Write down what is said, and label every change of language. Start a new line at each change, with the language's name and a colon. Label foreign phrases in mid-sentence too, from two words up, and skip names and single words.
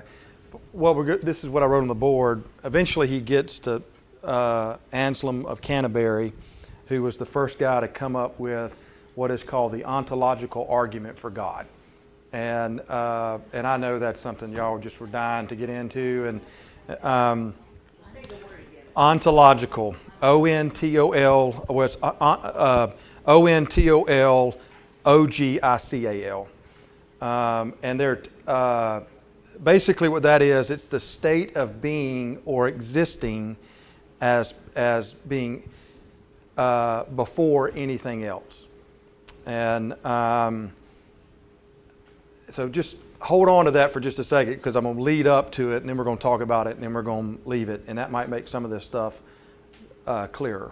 English: Well, this is what I wrote on the board. Eventually he gets to Anselm of Canterbury, who was the first guy to come up with what is called the ontological argument for God. And I know that's something y'all just were dying to get into. And ontological, O-N-T-O-L, O-N-T-O-L-O-G-I-C-A-L. And they're basically what that is, it's the state of being or existing as being before anything else. And so just hold on to that for just a second, because I'm going to lead up to it and then we're going to talk about it and then we're going to leave it, and that might make some of this stuff clearer.